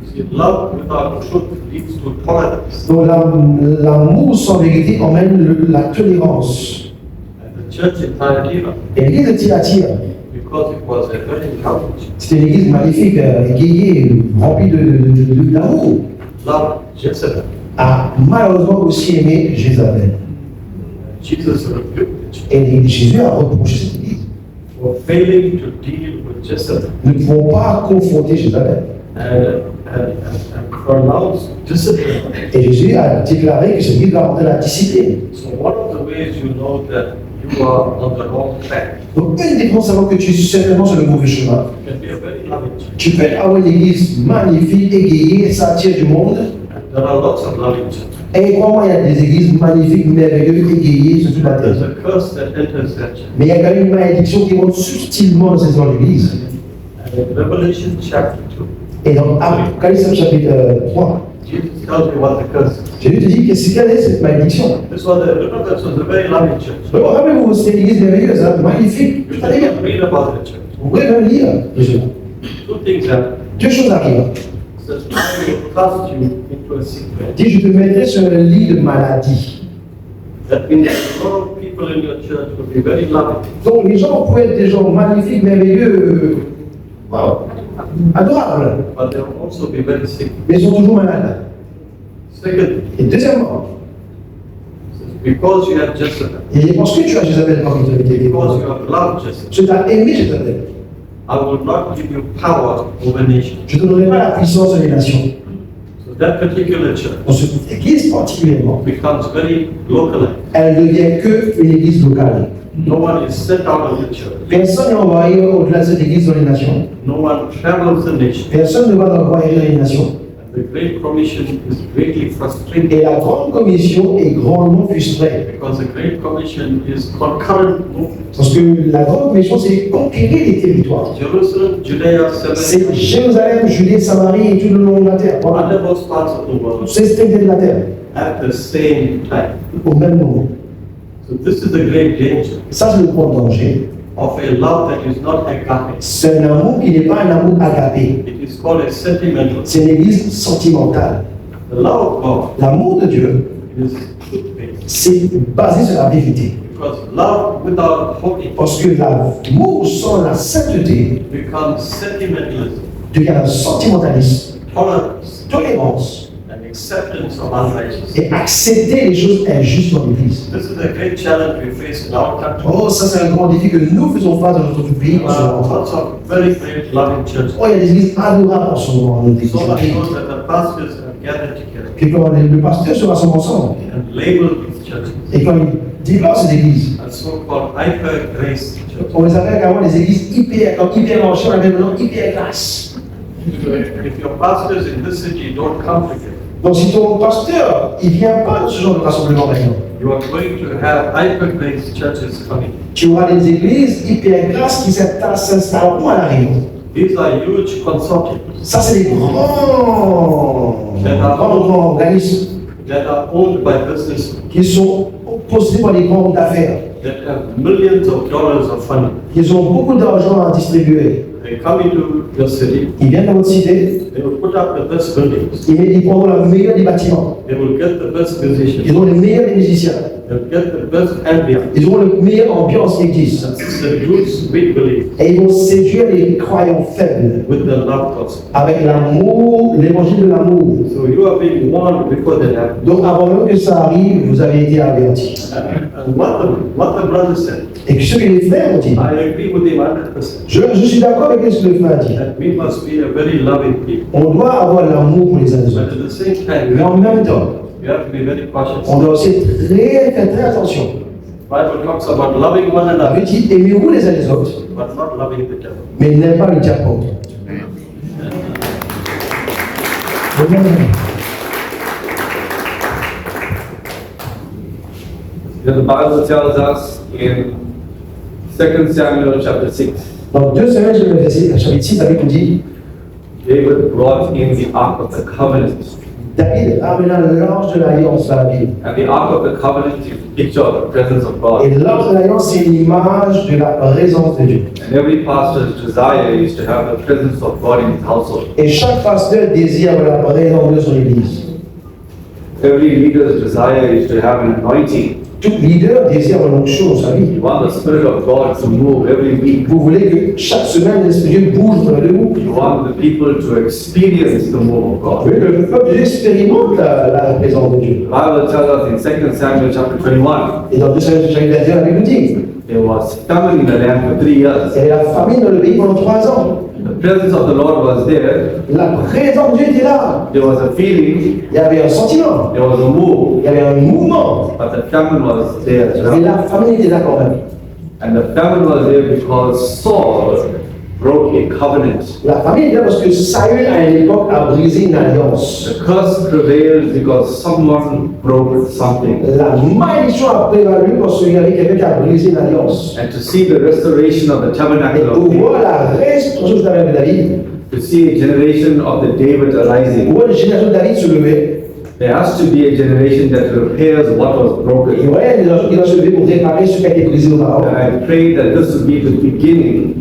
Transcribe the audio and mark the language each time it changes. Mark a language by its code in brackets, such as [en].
[en] See, love without truth leads to tolerance. [fr] Donc l'amour sans vérité emmène la tolérance. [en] And the church in Thyatira, [fr] Et l'église de Thyatire, [en] because it was a very loving church, [fr] c'était une église magnifique, égayée, remplie d'amour, [en] loved Jezebel. [fr] a malheureusement aussi aimé Jézabel. [en] Jesus rebuked the church [fr] Et Jésus a reproché cette église. [en] for failing to deal with Jezebel [fr] Nous ne pouvons pas confronter Jézabel. [en] and pronounced discipline. [fr] Et Jésus a déclaré que cette église doit apporter la discipline. [en] So one of the ways you know that you are on the wrong track [fr] Donc, une des façons de savoir que tu es certainement sur le mauvais chemin, [en] can be a very loving church. [fr] tu peux avoir une église magnifique, égayée, ça attire du monde. [en] There are lots of loving churches. [fr] Et crois-moi, il y a des églises magnifiques, merveilleuses, égayées sur toute la [en] There's [fr] terre. [en] a curse that enters that church. [fr] Mais il y a quand même une malédiction qui monte subtilement dans ces églises. [en] And in Revelation chapter 2, [fr] Et dans Apocalypse chapitre 3, [en] Jesus tells you what the curse is. [fr] Jésus te dit que c'est quelle est cette malédiction. [en] This was a very loving church. [fr] Donc, rappelez-vous, c'est une église merveilleuse, hein, magnifique, [en] You [fr] tout allait bien. [en] can read about the church. [fr] Vous pouvez même lire, Jésus. [en] Two things happen. [fr] Deux choses arrivent. [en] It says, I will cast you into a sick bed. [fr] Il dit, je te mettrai sur un lit de maladie. [en] That means that a lot of people in your church will be very loving. [fr] Donc, les gens peuvent être des gens magnifiques, merveilleux, wow, adorables, [en] But they will also be very sick. [fr] mais ils sont toujours malades. [en] Second, [fr] Et deuxièmement, [en] because you have Jezebel, [fr] et parce que tu as Jézabel comme autorité, [en] because you have loved Jezebel, [fr] tu as aimé Jézabel, [en] I will not give you power over nations. [fr] je ne te donnerai pas la puissance sur les nations. [en] So that particular church [fr] Dans cette église particulièrement, [en] becomes very localized. [fr] elle ne devient qu'une église locale. [en] No one is sent out of the church. [fr] Personne n'est envoyé au-delà de cette église dans les nations. [en] No one travels the nation. [fr] Personne ne va envoyer dans les nations. [en] And the Great Commission is greatly frustrating [fr] Et la grande commission est grandement frustrée. [en] because the Great Commission is concurrent movement. [fr] Parce que la grande commission, c'est conquérir les territoires. [en] Jerusalem, Judea, [fr] C'est [en] Samaria, [fr] Jérusalem, Judée, Samarie et tout le long de la terre. Voilà. [en] and most parts of the world [fr] Toutes ces extrémités de la terre, [en] at the same time. [fr] au même moment. [en] So this is the great danger [fr] Ça, c'est le grand danger. [en] of a love that is not agape. [fr] C'est un amour qui n'est pas un amour agapé. [en] It is called a sentimental. [fr] C'est une église sentimentale. [en] The love of God [fr] L'amour de Dieu, [en] is truth-based. [fr] c'est basé sur la vérité. [en] Because love without holiness [fr] Parce que l'amour sans la sainteté [en] becomes sentimentalism, [fr] devient un sentimentalisme, [en] tolerance, [fr] tolérance [en] and acceptance of unrighteousness. [fr] et accepter les choses injustes dans l'église. [en] This is a great challenge we face in our country. [fr] Oh, ça c'est un grand défi que nous faisons face dans notre pays [en] There [fr] en ce [en] are [fr] moment. [en] lots of very great loving churches. [fr] Oh, il y a des églises adorables en ce moment dans notre [en] So much [fr] église. [en] so that the pastors have gathered together [fr] Et quand le pasteur se rassemble ensemble, [en] and labeled these churches [fr] et quand il développe ces églises, [en] as so-called hyper-grace churches. [fr] on les appelle carrément des églises hyper enrichies, on appelle le nom hyper grâce. [en] So if your pastors in this city don't come together, [fr] Donc si ton pasteur, il vient pas de ce genre de rassemblement maintenant, [en] you are going to have hyper-grace churches coming. [fr] tu auras des églises hyper grâces qui s'installeront à la Réunion. [en] These are huge consortiums [fr] Ça, c'est des grands organismes [en] that are owned by business [fr] qui sont possédés par des grands d'affaires. [en] that have millions of dollars of funding. [fr] Ils ont beaucoup d'argent à distribuer. [en] They come into your city, [fr] Ils viennent dans votre cité, [en] they will put up the best buildings. [fr] Ils prendront la meilleure des bâtiments. [en] They will get the best musicians. [fr] Ils auront les meilleurs des musiciens. [en] They'll get the best ambience. [fr] Ils auront la meilleure ambiance qui existe. [en] And seduce weak believers [fr] Et ils vont séduire les croyants faibles [en] with the love gospel. [fr] avec l'amour, l'évangile de l'amour. [en] So you are being warned before that happens. [fr] Donc avant même que ça arrive, vous avez été avertis. [en] And what the brother said, [fr] Et ce que les frères ont dit, [en] I agree with him 100%. [fr] je suis d'accord avec ce que le frère a dit. [en] That we must be a very loving people. [fr] On doit avoir l'amour pour les uns les [en] But [fr] autres. [en] at the same time, [fr] Mais en même temps, [en] we have to be very cautious. [fr] on doit aussi faire très attention. [en] The Bible talks about loving one [fr] La [en] another, [fr] Bible dit aimez-vous les uns les autres, [en] but not loving the devil. [fr] mais n'aimez pas le diable. [en] Amen. The Bible tells us in 2 Samuel chapter 6, [fr] Dans 2 Samuel, chapitre 6, la Bible nous dit [en] David brought in the Ark of the Covenant. [fr] David amena l'ange de l'alliance à la ville. [en] And the Ark of the Covenant is a picture of the presence of [fr] Et [en] God. [fr] l'ange de l'alliance, c'est l'image de la présence de Dieu. [en] And every pastor's desire is to have the presence of God in his household. [fr] Et chaque pasteur désire la présence de Dieu sur l'église. [en] Every leader's desire is to have an anointing. [fr] Tout leader désire l'onction dans sa vie. [en] You want the Spirit of God to move every week. [fr] Vous voulez que chaque semaine, l'Esprit de Dieu bouge dans de vous. [en] You want the people to experience the move of [fr] Vous [en] God. [fr] voulez que le peuple de Dieu expérimente la présence de Dieu. [en] The Bible tells us in 2 Samuel chapter 21, [fr] Et dans 2 Samuel chapitre 21, la Bible nous dit [en] there was famine in the land for 3 years. [fr] il y avait la famine dans le pays pendant 3 ans. [en] The presence of the Lord was there. [fr] La présence de Dieu était là. [en] There was a feeling. [fr] Il y avait un sentiment. [en] There was a move. [fr] Il y avait un mouvement. [en] But the famine was there as [fr] Et [en] well. [fr] la famine était là quand même. [en] And the famine was there because Saul broke a covenant. [fr] La famine était là parce que Saül, à une époque, a brisé une alliance. [en] The curse prevailed because someone broke something. [fr] La malédiction a prévalu parce qu'il y avait quelqu'un qui a brisé une alliance. [en] And to see the restoration of the [fr] Et [en] tabernacle [fr] pour [en] of [fr] voir [en] David, [fr] la restauration du tabernacle de David, [en] to see a generation of the David [fr] pour [en] arising, [fr] voir la génération de David se lever, [en] there has to be a generation that repairs what was [fr] et [en] broken. [fr] voilà, il y a des gens qui vont se lever pour réparer ce qui a été brisé auparavant. [en] And I pray that this will be the beginning